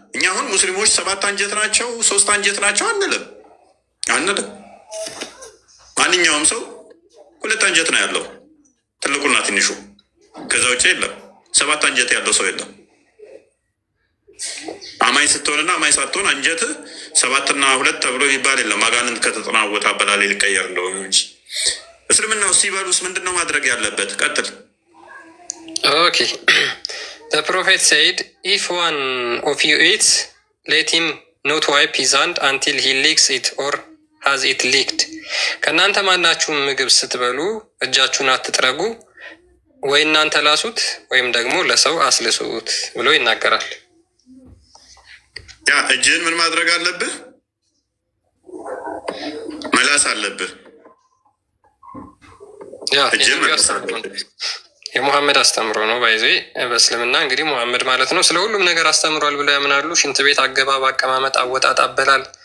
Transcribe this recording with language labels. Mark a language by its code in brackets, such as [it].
[am] እኛ አሁን ሙስሊሞች 7 አንጀት ናቸው 3 አንጀት ናቸው አንልም። ማንኛውም ሰው 2 አንጀት ነው ያለው፣ ትልቁና ትንሹ። ከዛ ውጭ የለም። 7 አንጀት ያለው ሰው የለም። አማኝ ስትሆንና አማኝ ሳትሆን አንጀት 7 እና 2 ተብሎ ይባል የለም። አጋንንት ከተጠናወተ አበላሌ ሊቀየር እንደሆነ እንጂ። እስልምና ውስጥ ሲበሉስ ምንድን ነው ማድረግ ያለበት? ቀጥል። [en] ኦኬ The prophet said, if one of you eats, let him not wipe his hand until he licks it or has it licked. [am] ከእናንተ ማናችሁም ምግብ ስትበሉ እጃችሁን አትጥረጉ፣ ወይ እናንተ ላሱት ወይም ደግሞ ለሰው አስልሱት ብሎ ይናገራል። ያ እጅህን ምን ማድረግ አለብህ? መላስ አለብህ። ያ እጅህን መላስ አለብህ። የሙሐመድ አስተምሮ ነው። ባይዜ በእስልምና እንግዲህ ሙሐመድ ማለት ነው ስለ ሁሉም ነገር አስተምሯል ብለው ያምናሉ። ሽንት ቤት አገባብ፣ አቀማመጥ፣ አወጣጥ፣ አበላል፣